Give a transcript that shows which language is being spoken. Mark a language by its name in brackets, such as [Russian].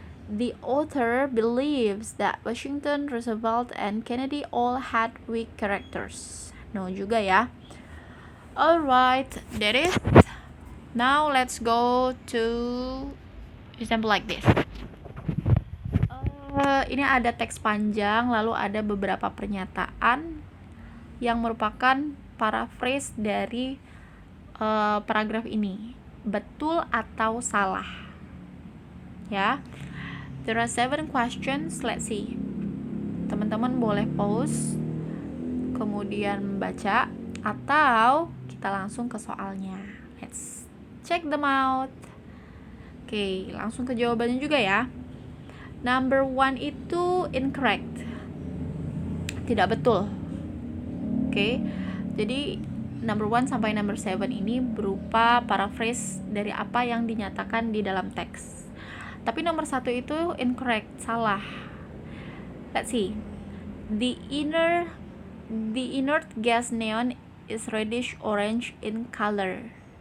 [English] The author believes that Washington, Roosevelt, and Kennedy all had weak characters. [Indonesian] No juga ya. [English] Alright, that is. Now let's go to example like this. [Indonesian] Ini ada teks panjang, lalu ada beberapa pernyataan yang merupakan paraphrase dari paragraf ini. Betul atau salah? Ya. [English] There are 7 questions. Let's see. [Indonesian] Teman-teman boleh pause, kemudian membaca, atau kita langsung ke soalnya. [English] Let's check them out. [Indonesian] Oke, langsung ke jawabannya juga ya. Number 1 itu incorrect. Tidak betul. Oke. Jadi number 1 sampai number 7 ini berupa paraphrase dari apa yang dinyatakan di dalam teks. Tapi nomor 1 itu incorrect, salah. [English] Let's see. The inert gas neon is reddish orange in color.